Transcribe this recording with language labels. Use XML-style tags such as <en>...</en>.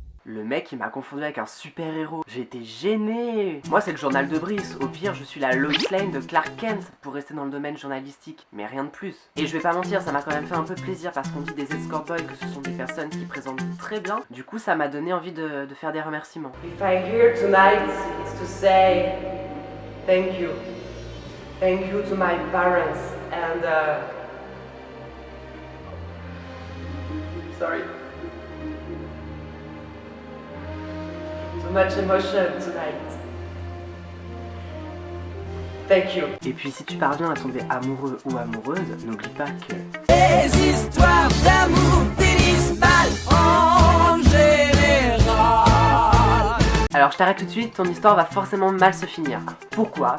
<fr>Le mec il m'a confondu avec un super-héros. J'ai été gêné. Moi c'est le journal de Brice. Au pire je suis la Lois Lane de Clark Kent pour rester dans le domaine journalistique. Mais rien de plus. Et je vais pas mentir, ça m'a quand même fait un peu plaisir parce qu'on dit des escort boys que ce sont des personnes qui présentent très bien. Du coup ça m'a donné envie de faire des remerciements.</fr> <en>If I'm here tonight, it's to say thank you. Thank you to my parents and sorry. Too much emotion tonight. Thank you.</en> <fr>Et puis si tu parviens à tomber amoureux ou amoureuse, n'oublie pas que Les histoires d'amour finissent mal en général. Alors je t'arrête tout de suite, ton histoire va forcément mal se finir. Pourquoi?</fr>